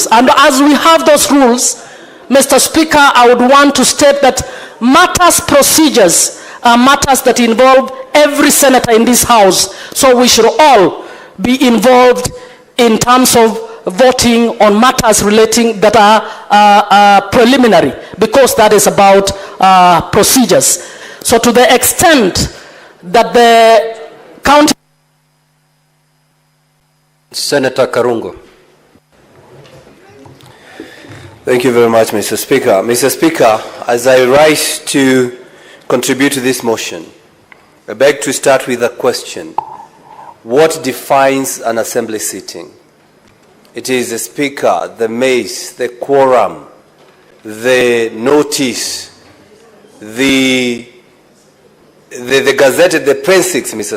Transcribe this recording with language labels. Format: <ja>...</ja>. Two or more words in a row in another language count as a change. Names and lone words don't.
<en>And as we have those rules, Mr. Speaker, I would want to state that matters procedures are matters that involve every senator in this house. So we should all be involved in terms of voting on matters relating that are preliminary, because that is about procedures. So to the extent that the county... Senator Karungo. Thank you very much, Mr. Speaker. Mr. Speaker, as I rise to contribute to this motion, I beg to start with a question. What defines an assembly sitting? It is the Speaker, the mace, the quorum, the notice, the Gazette, the Press, Mr.</en>